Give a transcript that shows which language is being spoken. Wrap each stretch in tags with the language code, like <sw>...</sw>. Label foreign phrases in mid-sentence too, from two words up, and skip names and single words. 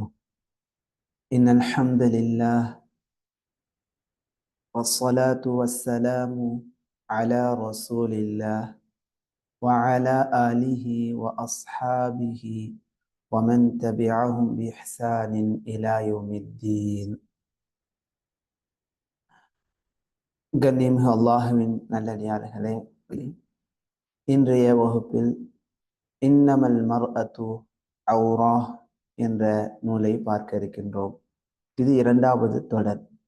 <ar>إن الحمد لله والصلاة والسلام على رسول الله وعلى آله وأصحابه ومن تبعهم بإحسان إلى يوم الدين.</ar> <ta>கண்ணியமிகு அல்லாஹுவின் நல்லடியார்களே, இன்றைய வகுப்பில் இன்னமல் மர்அத்து அவுரா என்ற நூலை பார்க்க இருக்கின்றோம். இது இரண்டாவது தொடர்.</ta>